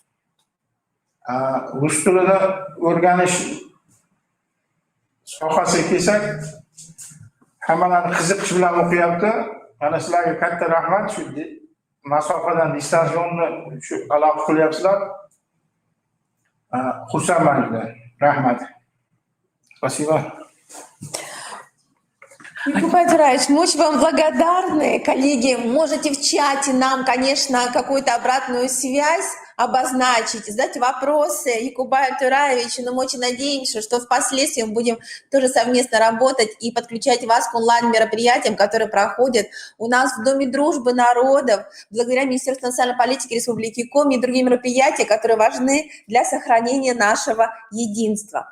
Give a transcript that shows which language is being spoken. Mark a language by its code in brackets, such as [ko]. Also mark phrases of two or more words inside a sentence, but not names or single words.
[uz] Rus tilini o'rganish sohasiga kelsak, hammalarni qiziqish bilan o'qiyapti. Mana sizlarga katta rahmat, shu masofadan distansionni shu aloqa qilyapsizlar. Xursandman juda. Rahmat. [ru] Спасибо. Якубай Тураевич, мы очень вам благодарны. Коллеги, можете в чате нам, конечно, какую-то обратную связь обозначить, задать вопросы Якубаю Тураевичу, но мы очень надеемся, что впоследствии мы будем тоже совместно работать и подключать вас к онлайн-мероприятиям, которые проходят у нас в Доме дружбы народов, благодаря Министерству национальной политики Республики Коми и другие мероприятия, которые важны для сохранения нашего единства.